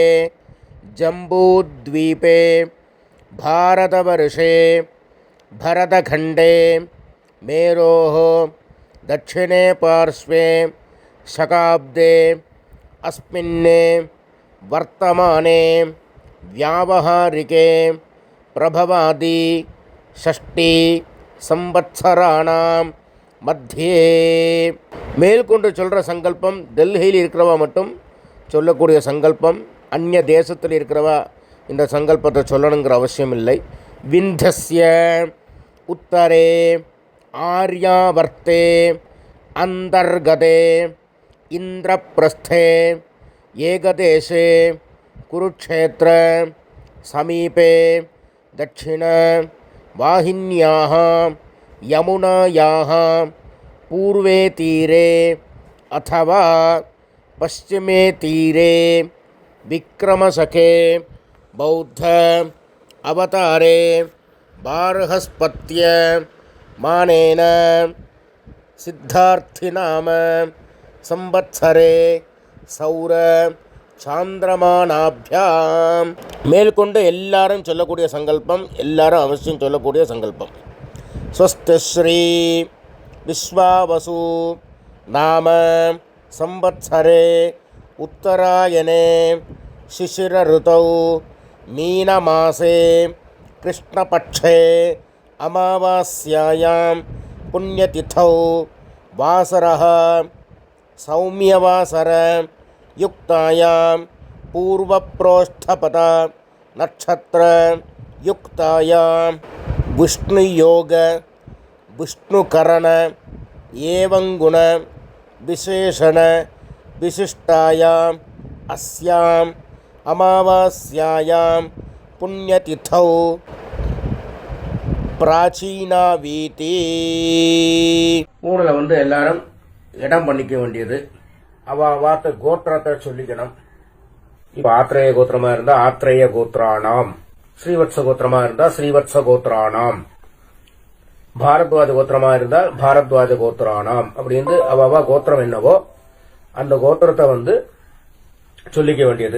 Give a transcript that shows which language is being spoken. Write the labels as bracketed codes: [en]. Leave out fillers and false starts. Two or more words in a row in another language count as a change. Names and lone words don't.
[sa] जम्बूद्वीपे भारतवर्षे भरतखण्डे मेरोः दक्षिणे पार्श्वे शकाब्दे अस्मिन् वर्तमाने व्यावहारिके प्रभवादि षष्ठी संवत्सराणां மத்தியே. [ta] மேற்கொண்டு சொல்கிற சங்கல்பம் டெல்லியில் இருக்கிறவா மட்டும் சொல்லக்கூடிய சங்கல்பம். அந்நிய தேசத்தில் இருக்கிறவா இந்த சங்கல்பத்தை சொல்லணுங்கிற அவசியம் இல்லை. [sa] विन्ध्यस्य उत्तरे आर्यावर्ते अन्तर्गते इन्द्रप्रस्थे एकदेशे कुरुक्षेत्र समीपे दक्षिण वाहिन्याः यमुनायाः पूर्वे तीरे अथवा पश्चिमे तीरे विक्रमशके बौद्ध अवतारे बार्हस्पत्य मानेन सिद्धार्थिनाम संवत्सरे सौर சாந்திரமானாபியாம். [ta] மேற்கொண்டு எல்லாரும் சொல்லக்கூடிய சங்கல்பம், எல்லாரும் அவசியம் சொல்லக்கூடிய சங்கல்பம். [sa] स्वस्ति श्री विश्वावसु नाम संवत्सरे उत्तरायणे शिशिर ऋतौ मीनमासे कृष्णपक्षे अमावास्यायां पुण्यतिथौ वासरः सौम्यवासर युक्तायां पूर्वप्रोष्ठपद नक्षत्र युक्तायां विष्णुयोग विष्णुकरण एवं गुण विशेषण विशिष्टायाम् अस्याम् अमावास्यायां पुण्यतिथौ प्राचीनावीति. [ta] ஊரில் எல்லாரும் இடம் பண்ணிக்க வேண்டியது. வார்த்த கோத்திரத்தை சொல்லிக்கணும். இப்ப ஆத்ரேய கோத்திரமா இருந்தா [sa] आत्रेय गोत्राणाम्, [ta] ஸ்ரீவத்ச கோத்திரமா இருந்தா [sa] श्रीवत्स गोत्राणाम्, [ta] பாரத்வாஜ கோத்திரமா இருந்தா [sa] भारद्वाज गोत्राणाम् [ta] அப்படின்னு அவ கோத்திரம் என்னவோ அந்த கோத்திரத்தை சொல்லிக்க வேண்டியது.